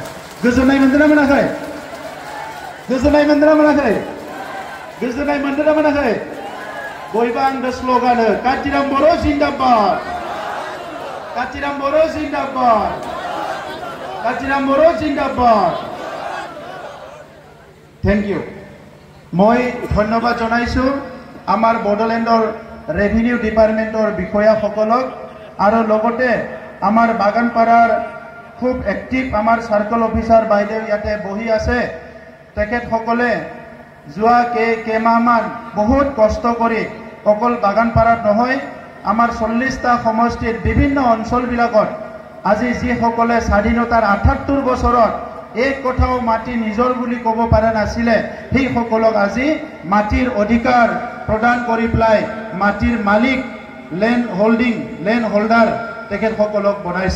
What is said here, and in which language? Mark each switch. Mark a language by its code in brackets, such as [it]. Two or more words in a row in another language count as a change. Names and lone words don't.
[brx] गोजोननाय मोनदोंना मोनाखै? गोजोननाय मोनदोंना मोनाखै? गोजोननाय मोनदोंना मोनाखै? बयबो आंनो स्ल'गान हो, काथिराम बर' जिन्दाबाद, काथिराम बर' जिन्दाबाद, काथिराम बर' जिन्दाबाद। [en] thank you. [as] মই ধন্যবাদ জনাইছোঁ আমাৰ বড়োলেণ্ডৰ [en] revenue departmentৰ [as] বিষয়াসকলক আৰু লগতে আমাৰ বাগানপাৰাৰ খুব এক্টিভ আমাৰ [en] circle officer [as] বাইদেউ ইয়াতে বহি আছে। তেখেতসকলে যোৱা কেইমাহমান বহুত কষ্ট কৰি অকল বাগানপাৰাত নহয়, আমাৰ 40টা সমষ্টিৰ বিভিন্ন অঞ্চলবিলাকত আজি যিসকলে স্বাধীনতাৰ ৭৮ বছৰত এক কথাও মাটি নিজৰ বুলি ক'ব পৰা নাছিলে, সেইসকলক আজি মাটিৰ অধিকাৰ প্ৰদান কৰি পেলাই মাটিৰ মালিক, [en] land holder [as] তেখেতসকলক বনাইছে।